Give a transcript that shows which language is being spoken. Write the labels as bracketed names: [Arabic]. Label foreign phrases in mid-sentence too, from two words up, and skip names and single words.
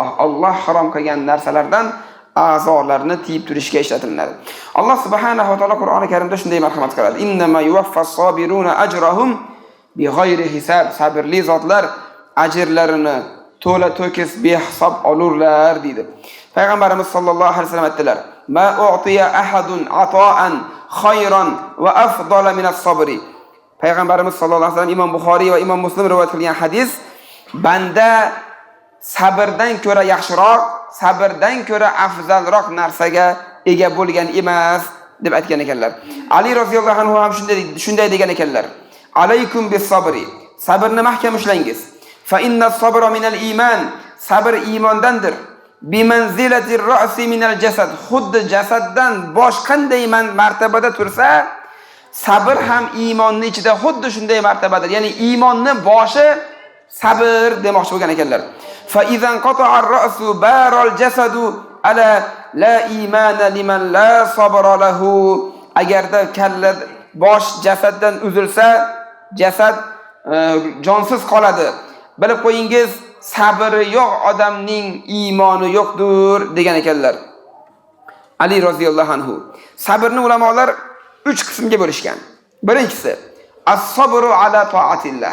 [Uzbek] Alloh harom qilgan narsalardan a'zolarni tiyib turishga ishlatiladi. Alloh [Arabic] سبحانه وتعالى [Uzbek] Qur'oni Karimda shunday marhamat qiladi. [Arabic] إنما يوفى الصابرون أجرهم بغير حساب. [Uzbek] Sabrli zotlar ajrlarini to'la to'kis behisob olurlar deydi. Payg'ambarimiz [Arabic] صلى الله عليه وسلم [Uzbek] aytdilar: [Arabic] "ما أعطي أحد عطاء خيرا وأفضل من الصبر." [Uzbek] Payg'ambarimiz [Arabic] صلى الله عليه وسلم [Uzbek] Imom Buxoriy va Imom Muslim rivoyat qilgan hadis, banda sabrdan ko'ra yaxshiroq, sabrdan ko'ra afzalroq narsaga ega bo'lgan emas deb aytgan ekanlar. Ali [Arabic] رضي الله عنه [Uzbek] ham shunday degan ekanlar: [Arabic] "عليكم بالصبر." [Uzbek] Sabrni mahkam ushlangiz. [Arabic] فإن الصبر من الإيمان. [Uzbek] Sabr iymondandir. [Arabic] بمنزلة الرأس من الجسد. [Uzbek] Xuddi jasaddan bosh qanday martabada tursa, sabr ham iymonning ichida xuddi shunday martabadir. Ya'ni iymonning boshi sabr demoqchi bo'lgan ekanlar. [Arabic] فإذا قطع الرأس بار الجسد ألا لا إيمان لمن لا صبر له. [Uzbek] Agarda kalla bosh jasaddan uzilsa, jasad jonsiz qoladi. Bilib qo'yingiz, sabri yo'q odamning iymoni yo'qdir degan ekanlar. Ali [Arabic] رضي الله عنه. [Uzbek] Sabrni ulamolar 3 qismga bo'lishgan. Birinchisi, [Arabic] الصبر على طاعة الله.